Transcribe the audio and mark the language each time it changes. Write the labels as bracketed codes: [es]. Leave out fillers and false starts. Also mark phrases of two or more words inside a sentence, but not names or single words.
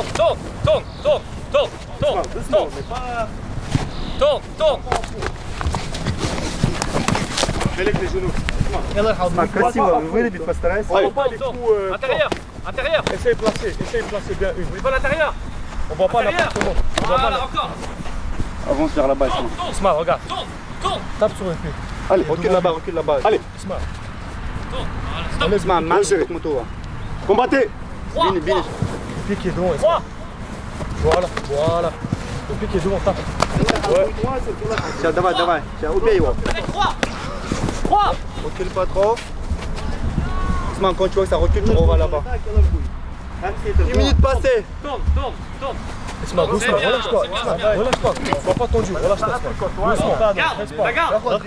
[ru] Красиво вырубить, постарайся. [fr] Intérieur. Essaye de placer bien une. Oui, pas l'intérieur. On voit pas Intérieur. l'appartement. On voit pas Voilà, encore. Avance vers là-bas. Smart, regarde. Tourne. Tape sur le pied. Allez, recule là-bas. Allez, Smart. Allez, marche avec moto. Combattez. Trois. Pied qui est droit. 3, Voilà, voilà. Le pied qui est devant, tape. Ouais. Tiens, [ru] давай, давай. Tiens, убей его. [fr] Avec 3. 3. Recule pas trop. Doucement, quand tu vois que ça recule, tu revois là-bas. 10 minutes passées. Tourne, tourne, tourne. Isma, doucement, relâche-toi. Relâche-toi. Sois pas tendu, relâche-toi. Doucement. Garde, regarde. Garde.